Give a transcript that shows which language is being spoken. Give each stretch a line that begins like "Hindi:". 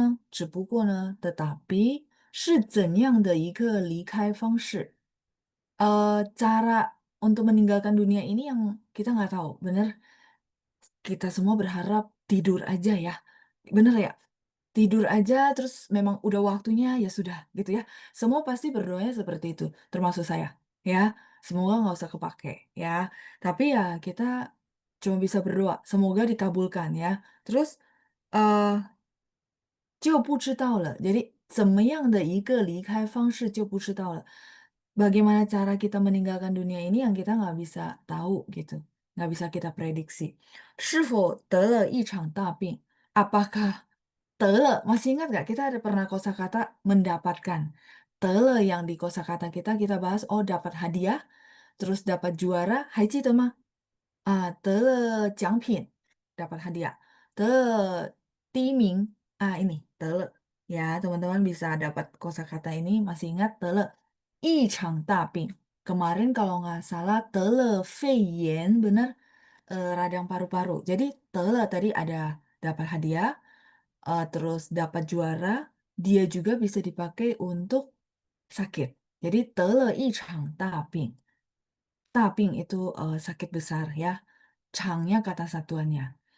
Chinese: 只不过呢,
Indonesian: tetapi
Chinese: 是怎样的一个离开方式?
Indonesian: Cara untuk meninggalkan dunia ini yang kita nggak tahu, bener. Kita semua berharap tidur aja ya, bener ya? Tidur aja terus memang udah waktunya, ya sudah gitu ya. Semua pasti berdoanya seperti itu, termasuk saya, ya. Semoga nggak usah kepakai ya. Tapi ya kita cuma bisa berdoa, semoga dikabulkan ya.
Chinese: Terus, eee 就不知道了. Jadi 怎么样的一个离开方式就不知道了.
Indonesian: Bagaimana cara kita meninggalkan dunia ini yang kita nggak bisa tahu gitu, nggak bisa kita prediksi.
Chinese: 是否得了一场大病?
Indonesian: Apakah 得了, masih ingat nggak kita ada pernah kosakata mendapatkan. 得了 yang di kosakata kita, kita bahas, oh dapat hadiah, terus dapat juara,
Chinese: 还记得吗? 得了奖品,
Indonesian: dapat hadiah.
Chinese: 得了第一名, ini 得了.
Indonesian: Ya, teman-teman bisa dapat kosakata ini, masih ingat 得了一场大病. Kemarin kalau nggak salah
Chinese: 得了肺炎,
Indonesian: bener, radang paru-paru. Jadi 得了 tadi ada dapat hadiah, terus dapat juara, dia juga bisa dipakai untuk sakit.
Chinese: Jadi 得了一场大病.
Indonesian: 大病 itu, sakit besar ya. 场nya kata satuannya.